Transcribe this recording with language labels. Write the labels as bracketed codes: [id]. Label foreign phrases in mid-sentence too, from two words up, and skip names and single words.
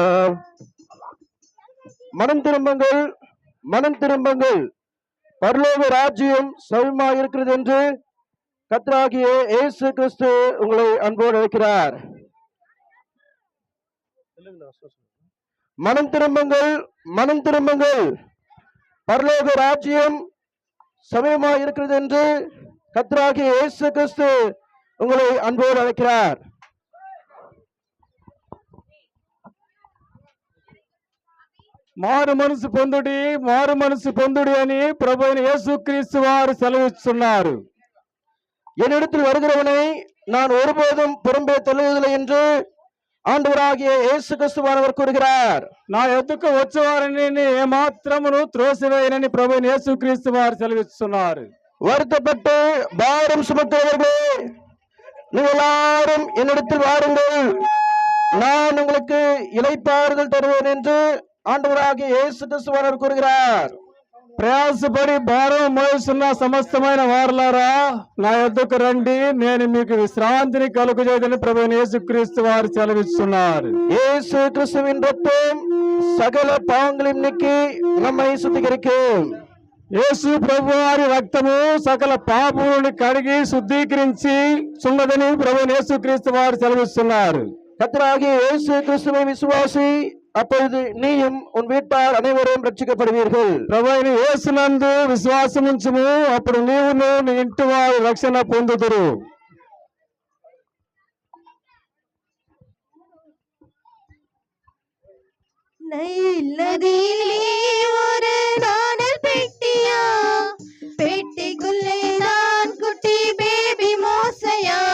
[ta] மனம் திரும்புங்கள், மனம் திரும்புங்கள், பரலோக ராஜ்யம் சமமா இருக்கிறது என்று கர்த்தராகிய இயேசு கிறிஸ்து உங்களை அன்போடு அழைக்கிறார். மனம் திரும்புங்கள், மனம் திரும்புங்கள், பரலோக ராஜ்யம் சமயமா இருக்கிறது என்று கர்த்தராகிய இயேசு கிறிஸ்து உங்களை அன்போடு அழைக்கிறார். [te] మారు మనసు పొందుడి, మారు మనసు పొందుడి అని ప్రభువైన యేసుక్రీస్తు వారు సెలవిస్తున్నారు. [ta] என்னிடத்தில் வருகிறவனை நான் ஒருபோதும் புறம்பே தள்ளுவதில்லை என்று ஆண்டவராகிய இயேசு கிறிஸ்துவானவர் கூறுகிறார். [te] నా యొద్దకు వచ్చేవారిని ఏమాత్రమును త్రోసివేయనని ప్రభువైన యేసుక్రీస్తు వారు సెలవిస్తున్నారు. [ta] வருத்தப்பட்டு பாரம் சுமக்கிறவர்களே, நீங்கள் எல்லாரும் என்னிடத்தில் வாருங்கள், நான் உங்களுக்கு இளைப்பாறுதல் தருவேன் என்று ஆண்டவராகிய இயேசு கிறிஸ்துவானவர் கூறுகிறார். [te] ప్రయాసపడి భారం మోస్తున్న సమస్తమైన వారలారా, నా యొద్దకు రండి, నేను మీకు విశ్రాంతిని కలుగజేయదని ప్రభువైన యేసుక్రీస్తు వారు సెలవిస్తున్నారు. [ta] இயேசு கிறிஸ்துவின் ரத்தம் சகல பாவங்களையும் நீக்கி நம்மை சுத்திகரிக்கும். [te] యేసు ప్రభు వారి రక్తము సకల పాపములను కడిగి శుద్ధీకరించి చున్నదని ప్రభువైన యేసుక్రీస్తు వారు సెలవిస్తున్నారు. [ta] கர்த்தராகிய இயேசு கிறிஸ்துவை விசுவாசி, அப்பொழுது நீயும் உன் வீட்டார் அனைவரும் ரட்சிக்கப்படுவீர்கள். [te] ప్రభువైన యేసునందు విశ్వాసముంచుము, అప్పుడు నీవును నీ ఇంటి వారు రక్షణ పొందుదురు. [ta] ஒரு நாணல் பெட்டியா, பெட்டிக்குள்ளே நான் குட்டி பேபி மோசையா.